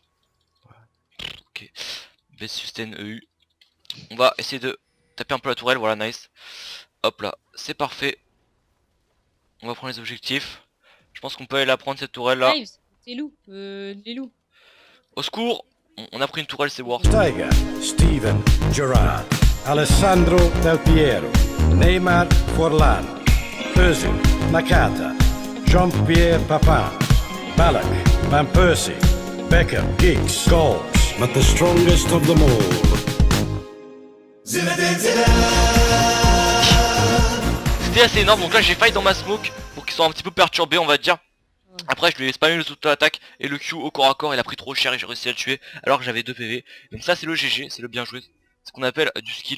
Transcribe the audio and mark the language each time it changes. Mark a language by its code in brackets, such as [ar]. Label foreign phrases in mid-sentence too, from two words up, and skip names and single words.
[fr] Voilà. Ok. [en] Best sustain EU. [fr] On va essayer de taper un peu la tourelle, voilà, nice. Hop là, c'est parfait. On va prendre les objectifs. Je pense qu'on peut aller la prendre cette tourelle là. Graves, c'est loup. Les loups. Au secours! On a pris une tourelle, c'est worth. [en] Tiger, Steven Gerrard, Alessandro Del Piero, Neymar Forlan, Özil, Nakata, Jean-Pierre Papin, Ballack, Van Persie, Beckham, Giggs, Scholes, but the strongest of them all. [fr] C'était assez énorme, donc là j'ai failli dans ma smoke pour qu'ils soient un petit peu perturbés, on va dire. Après je lui ai spammé le auto-attaque et le Q au corps à corps, il a pris trop cher et j'ai réussi à le tuer alors que j'avais 2 PV. Donc ça c'est le GG, c'est le bien joué. C'est ce qu'on appelle du skill.